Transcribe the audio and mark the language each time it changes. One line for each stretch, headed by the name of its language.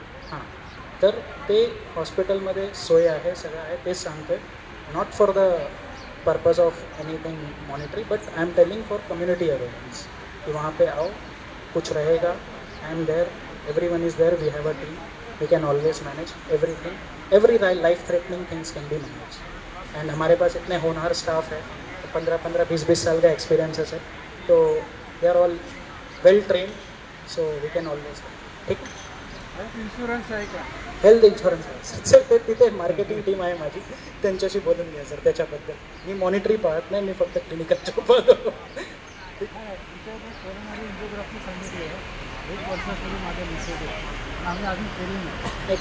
Marathi: हां, तर ते हॉस्पिटलमध्ये सोय आहे, सगळं आहे, तेच सांगतो आहे.
English: not for the purpose of anything monetary, but I am telling for community awareness
Hindi: कि वहाँ पे आओ, कुछ रहेगा,
English: I am there, everyone is there, we have a team, we can always manage everything, every life threatening things can be managed.
Hindi: and हमारे पास इतने होनहार staff है, 15-15, 20-20 साल का एक्सपीरियंसेस है, तो
English: They are all well train, so we can always.
Marathi: ठीक आहे, हेल्थ इन्शुरन्स आहे का? हेल्थ इन्शुरन्स आहे सर. ते तिथे मार्केटिंग टीम आहे माझी, त्यांच्याशी बोलून घ्या सर त्याच्याबद्दल. मी मॉनिटरी पाहत नाही, मी फक्त क्लिनिकल जॉब पाहतो. कोरोनारी एन्जिओग्राफी सांगितली आहे, 1 वर्षापूर्वी माझ्या निषेध आहे, आम्ही अजून केली नाही.